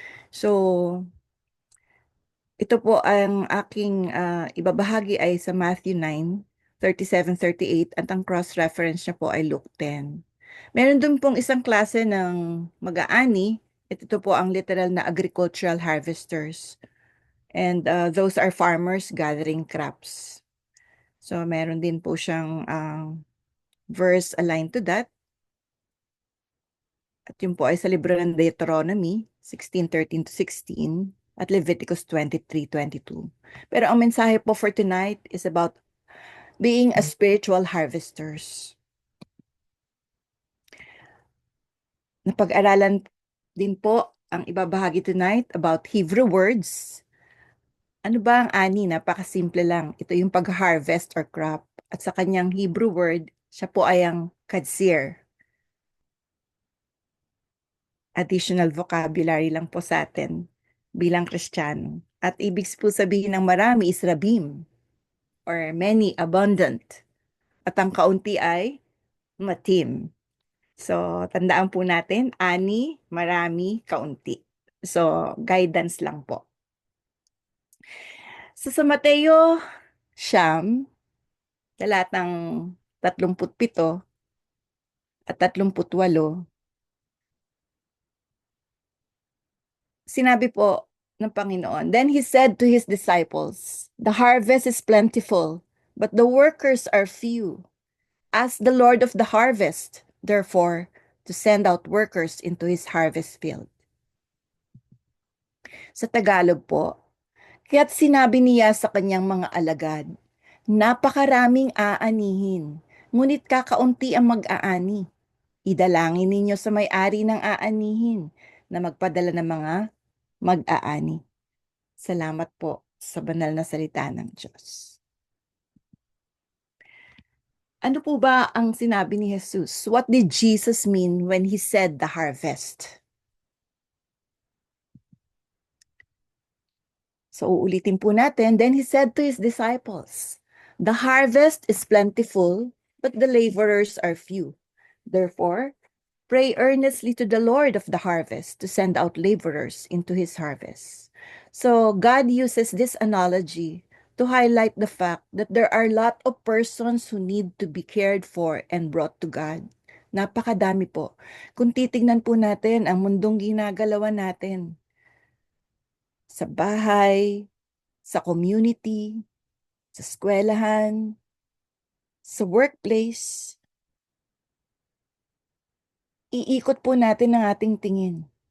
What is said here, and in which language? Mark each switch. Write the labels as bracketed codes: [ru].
[tl] So, ito po ang aking ibabahagi ay sa Matthew 9:37-38 at ang cross-reference niya po ay Luke 10. Meron dun pong isang klase ng mag-aani. Ito po ang literal na agricultural harvesters. [en] And those are farmers gathering crops. [tl] So meron din po siyang verse aligned to that. At yun po ay sa libro ng Deuteronomy 16:13-16 at Leviticus 23:22. Pero ang mensahe po [en] for tonight is about being a spiritual harvesters. [tl] Napag-aralan din po ang ibabahagi [en] tonight about Hebrew words. [tl] Ano ba ang ani? Napakasimple lang. Ito yung pag-harvest or crop. At sa kanyang Hebrew word, siya po ay ang kadsir. Additional vocabulary lang po sa atin bilang Kristiyano. At ibig po sabihin ng marami is rabim [en] or many, abundant. [tl] At ang kaunti ay matim. So, tandaan po natin, ani, marami, kaunti. So, guidance lang po. So, sa Mateo, siyam, talatang 37 at 38, sinabi po ng Panginoon, [en] "Then he said to his disciples, the harvest is plentiful, but the workers are few. Ask the Lord of the harvest, therefore, to send out workers into his harvest field." [tl] Sa Tagalog po, kaya't sinabi niya sa kanyang mga alagad, napakaraming aanihin, ngunit kakaunti ang mag-aani. Idalangin ninyo sa may-ari ng aanihin na magpadala ng mga mag-aani. Salamat po sa banal na salita ng Diyos. Ano po ba ang sinabi ni Jesus? [en] What did Jesus mean when he said the harvest? [tl] So uulitin po natin. [en] Then he said to his disciples, the harvest is plentiful, but the laborers are few. Therefore, pray earnestly to the Lord of the harvest to send out laborers into his harvest. So God uses this analogy to highlight the fact that there are a lot of persons who need to be cared for and brought to God. [tl] Napakadami po. Kung titignan po natin ang mundong ginagalawan natin, sa bahay, sa community, sa eskwelahan, sa workplace, iikot po natin ang ating tingin.